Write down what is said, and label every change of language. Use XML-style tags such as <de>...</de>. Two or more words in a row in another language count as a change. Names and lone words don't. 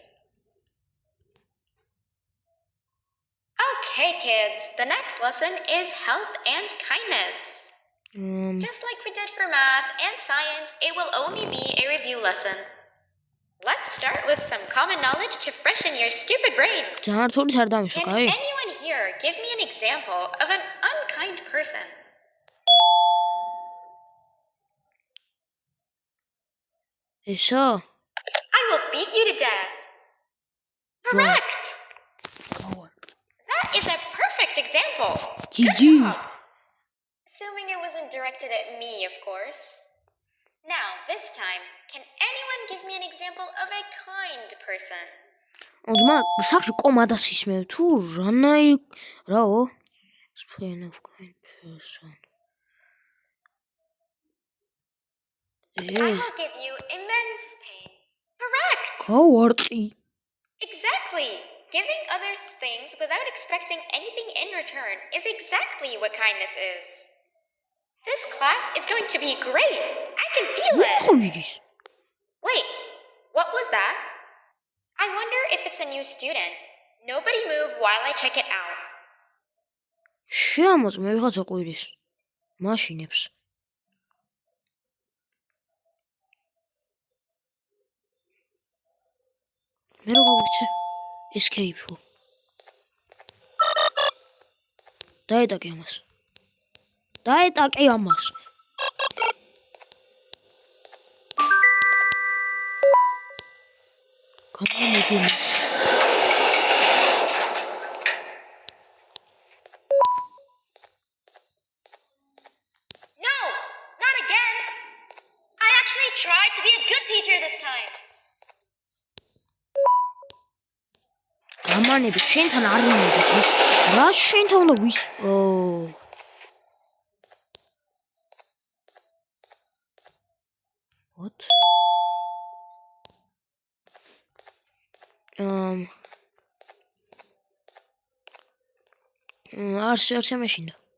<en>Okay, kids. The next lesson is health and kindness. Just like we did for math and science, it will only be a review lesson. Let's start with some common knowledge to freshen your stupid brains.</en> <ka>ჯანმრთელიც არ დამიშვა,</ka> <en>Can</en> <ka>კაი?</ka> <en>anyone here give me an example of an unkind person?</en> <ka>ესა?</ka> <en>I will beat you to death. Correct! That is a perfect example. Good GG. job. Assuming it wasn't directed at me, of course. Now, this time, can anyone give me an example of a kind person?</en> <ka>ძმა, სახში კომადას ისმევ თუ რაო?</ka> <en>Explain of kind person. I will give you immense pain. Correct!</en> <ka>გავარტყი.</ka> <en>Exactly! Giving others things without expecting anything in return is exactly what kindness is. This class is going to be great. I can feel it.</en> <ka>ხუირის.</ka> <en>Wait, what was that? I wonder if it's a new student. Nobody move while I check it out.</en> <ka>შეამოწმე ვიღაცა ყვირის. მაშინებს. მე რა გავიქცე? Escape. დაეტაკე ამას. დაეტაკე ამას. გამომიდი.</ka> <en>No, not again. I actually tried to be a good teacher this time.</en> <ka>გამანები შენთან არ მინდათ. რა შენთან უნდა ვის? What? არ შემეშინდა.</ka>